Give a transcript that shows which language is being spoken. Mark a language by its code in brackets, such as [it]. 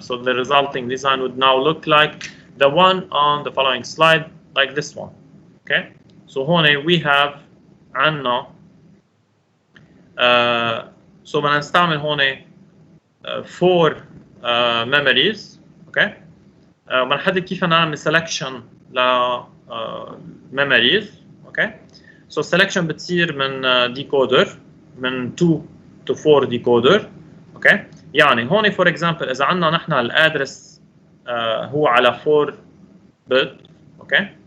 [en] So the resulting design would now look like the one on the following slide, like this one. Okay? So here we have [ar] عنا [en] so [ar] بدنا نستعمل هون [en] 4 memories. Okay? [ar] وبنحدد كيف نعمل selection ل memories. [en] Okay? So selection [ar] بتصير من [en] decoder من 2 to 4 decoder. Okay? [ar] يعني هون [en] for example [ar] إذا عندنا نحن الادرس هو على 4 bit. [en] Okay?